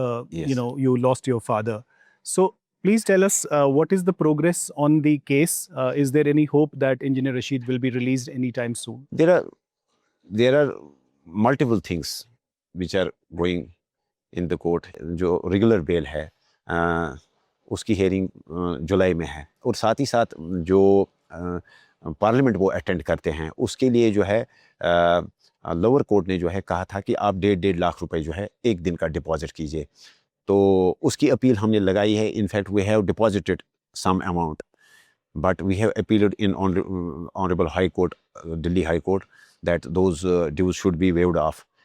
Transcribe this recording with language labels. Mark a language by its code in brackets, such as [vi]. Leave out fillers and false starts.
[en] Yes. you lost your father. So please tell us, what is the progress on the case? Is there any hope that Engineer Rashid will be released anytime soon? There are multiple things which are going in the court. [ur] جو regular بیل ہے اس کی hearing جولائی میں ہے, اور ساتھ ہی ساتھ جو parliament وہ اٹینڈ کرتے ہیں اس کے لیے جو ہے لوور کورٹ نے جو ہے کہا تھا کہ آپ 1.5 لاکھ روپے جو ہے ایک دن کا ڈپازٹ کیجیے. تو اس کی اپیل ہم نے لگائی ہے. [en] In fact we have deposited some amount, but we have appealed in Honorable High Court, Delhi High Court, that those dues should be waived off.